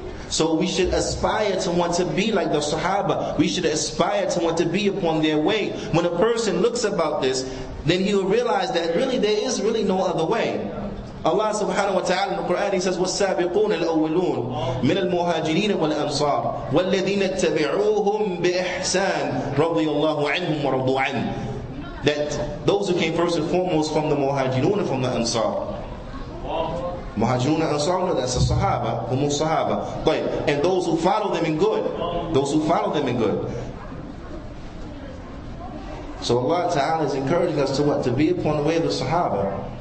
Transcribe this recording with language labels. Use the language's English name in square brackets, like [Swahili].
[English] So we should aspire to want to be like the Sahaba. We should aspire to want to be upon their way. When a person looks about this, then he will realize that really there is really no other way. Allah subhanahu wa ta'ala in the Qur'an, He says, [Arabic] وَالسَّابِقُونَ الْأَوَّلُونَ مِنَ الْمُهَاجِرِينَ وَالْأَنصَارِ وَالَّذِينَ اتَّبِعُوهُمْ بِإِحْسَانٍ رَضِيَ اللَّهُ عَنْهُمْ وَرَضُوا عَنْهُ. [English] That those who came first and foremost from the Muhajirun and from the Ansar. Muhajirun and Ansar, that's the Sahaba, Humus Sahaba. And those who follow them in good. Those who follow them in good. So Allah Ta'ala is encouraging us to what? To be upon the way of the Sahaba.